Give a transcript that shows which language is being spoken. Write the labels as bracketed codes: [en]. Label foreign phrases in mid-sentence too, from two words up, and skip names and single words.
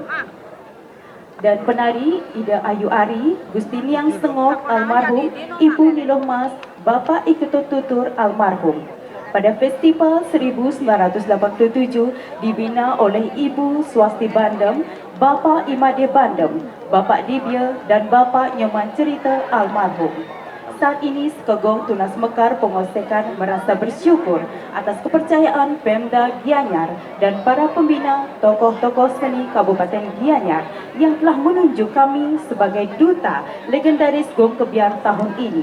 [id] Dan penari Ida Ayu Ari, Gustiniang Sengok almarhum, Ibu Niloh Mas, Bapak Iketut Tutur almarhum. Pada Festival 1987 dibina oleh Ibu Swasti Bandem, Bapak Imade Bandem, Bapak Dibya dan Bapak Nyoman Cerita almarhum. Saat ini Sekegong Tunas Mekar Pengosekan merasa bersyukur atas kepercayaan Pemda Gianyar dan para pembina tokoh-tokoh seni Kabupaten Gianyar yang telah menunjuk kami sebagai duta legendaris Gong Kebiar tahun ini.